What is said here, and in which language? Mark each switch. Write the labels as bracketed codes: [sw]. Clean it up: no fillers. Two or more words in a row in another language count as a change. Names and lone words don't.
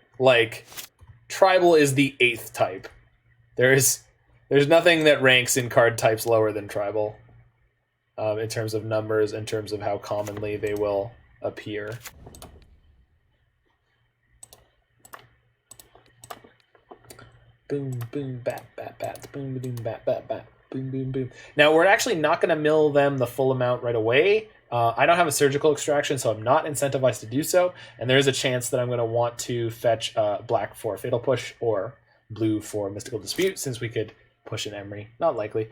[en] Like, Tribal is the 8th type. There's nothing that ranks in card types lower than Tribal, in terms of numbers, in terms of how commonly they will appear. Boom, boom, bat, bat, bat, boom, boom, bat, bat, bat, boom, boom, boom. Now, we're actually not going to mill them the full amount right away. I don't have a surgical extraction, so I'm not incentivized to do so. And there is a chance that I'm going to want to fetch black for Fatal Push or blue for Mystical Dispute, since we could push an Emery. Not likely.